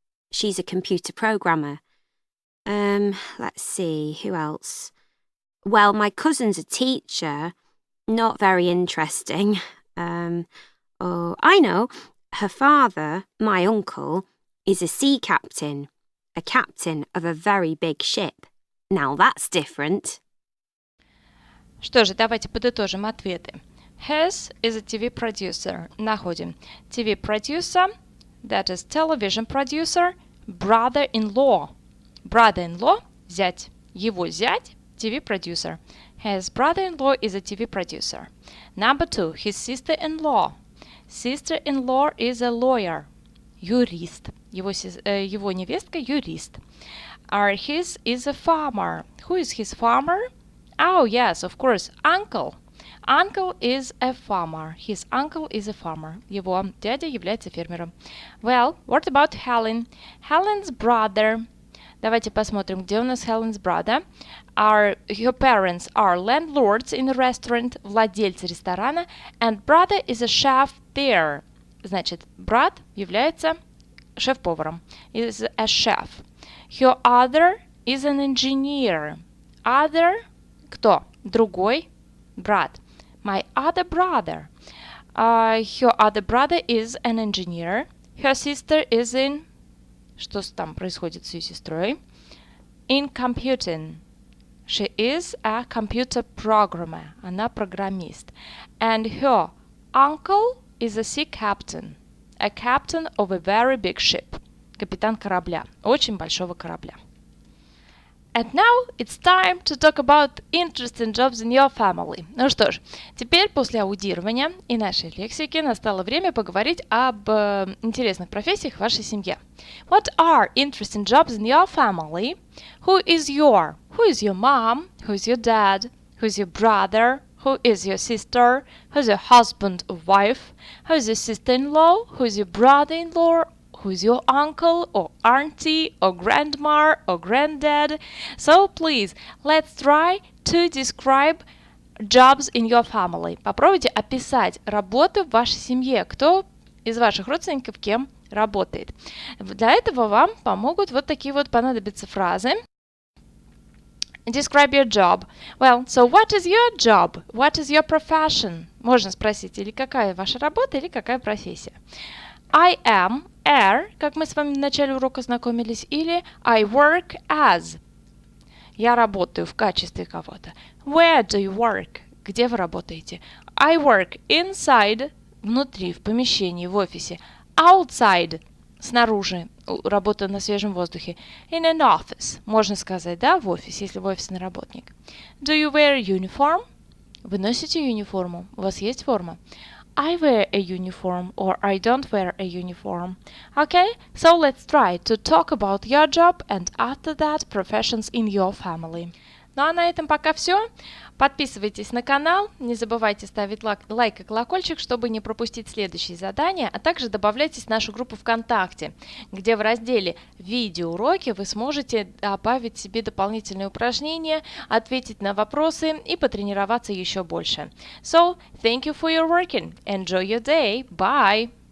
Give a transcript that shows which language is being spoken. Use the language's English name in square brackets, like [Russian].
[English] She's a computer programmer. Let's see, who else? Well, my cousin's a teacher. Not very interesting. Oh, I know. Her father, my uncle, is a sea captain, a captain of a very big ship. Now that's different. [Russian] Что же, давайте подытожим ответы. [English] His is a TV producer. [Russian] Находим. [English] TV producer, that is television producer, brother-in-law. [Russian] Brother-in-law, зять. Его зять, TV producer. [English] His brother-in-law is a TV producer. Number 2, his sister-in-law. Sister-in-law is a lawyer. [Russian] Юрист. Его невестка юрист. [English] His is a farmer. Who is his farmer? Oh, yes, of course, uncle. Uncle is a farmer. His uncle is a farmer. [Russian] Его дядя является фермером. [English] Well, what about Helen? Helen's brother. [Russian] Давайте посмотрим, где у нас Helen's brother. [English] Her parents are landlords in a restaurant, [Russian] владельцы ресторана, [English] and brother is a chef there. [Russian] Значит, брат является шеф-поваром. [English] Is a chef. Her other is an engineer. [Russian] Other кто? Другой брат. [English] My other brother. Her other brother is an engineer. Her sister is in... [Russian] Что там происходит с ее сестрой? [English] In computing. She is a computer programmer. [Russian] Она программист. [English] And her uncle is a sea captain. A captain of a very big ship. [Russian] капитан корабля, очень большого корабля. [English] And now it's time to talk about interesting jobs in your family. [Russian] Ну что ж, теперь после аудирования и нашей лексики настало время поговорить об интересных профессиях в вашей семье. [English] What are interesting jobs in your family? Who is your mom? Who is your dad? Who is your brother? Who is your sister? Who is your husband or wife? Who is your sister-in-law? Who is your brother-in-law? Who is your uncle or auntie or grandma or granddad? So please, let's try to describe jobs in your family. [Russian] Попробуйте описать работы в вашей семье. Кто из ваших родственников кем работает? Для этого вам помогут вот такие вот понадобятся фразы. [English] Describe your job. Well, so what is your job? What is your profession? [Russian] Можно спросить, или какая ваша работа, или какая профессия. I am, как мы с вами в начале урока знакомились, или [English] I work as. [Russian] Я работаю в качестве кого-то. [English] Where do you work? [Russian] Где вы работаете? [English] I work inside, [Russian] внутри, в помещении, в офисе. Outside, снаружи, работаю на свежем воздухе. [English] In an office, [Russian] можно сказать, да, в офисе, если вы офисный работник. [English] Do you wear uniform? [Russian] Вы носите униформу? У вас есть форма? [English] I wear a uniform or I don't wear a uniform. Okay, so let's try to talk about your job and after that professions in your family. [Russian] Ну а на этом пока все. Подписывайтесь на канал, не забывайте ставить лайк и колокольчик, чтобы не пропустить следующие задания, а также добавляйтесь в нашу группу ВКонтакте, где в разделе «Видеоуроки» вы сможете добавить себе дополнительные упражнения, ответить на вопросы и потренироваться еще больше. [English] So, thank you for your working. Enjoy your day. Bye!